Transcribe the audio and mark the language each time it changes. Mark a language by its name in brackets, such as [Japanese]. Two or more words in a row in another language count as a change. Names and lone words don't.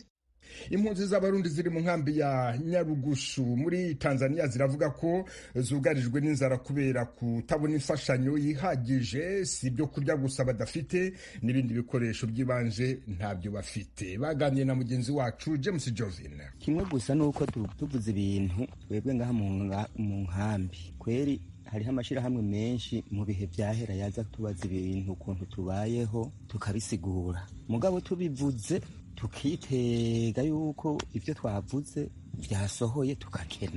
[Rundi] Impunzi z'Abarundi ziri mu nkambi ya Nyarugushu muri Tanzania ziravuga ko zugarijwe n'inzara kubera kutabona imfashanyo yihagije. Si ibyo kurya gusa badafite, n'ibindi bikoresho by'ibanje ntabyo bafite. Baganiriye na mugenzi wacu James Jovin. Kimwe gusa nuko tuvuze ibintu twebwe ngaha mu nkambi, kweri hariho amashirahamwe menshi mu bihe byahera yaza tubaza ibintu ukuntu tubayeho tukabisigura, mugabo tubivuze tukitega yuko ibyo twavuze byasohoye tukakena.